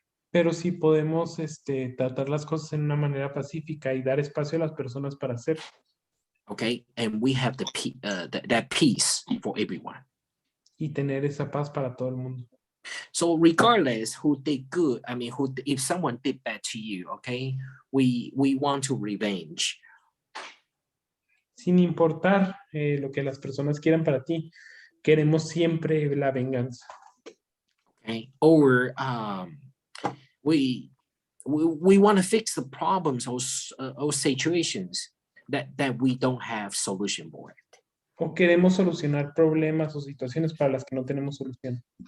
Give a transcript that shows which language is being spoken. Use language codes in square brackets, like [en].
[es] Pero si podemos tratar las cosas en una manera pacífica y dar espacio a las personas para hacer. [en] Okay, and we have that peace for everyone. [es] Y tener esa paz para todo el mundo. [en] So regardless who did good, I mean, if someone did bad to you, okay, we want to revenge. [es] Sin importar lo que las personas quieran para ti, queremos siempre la venganza. [en] Okay, or we want to fix the problems or situations that we don't have solution for it. [es] O queremos solucionar problemas o situaciones para las que no tenemos solución.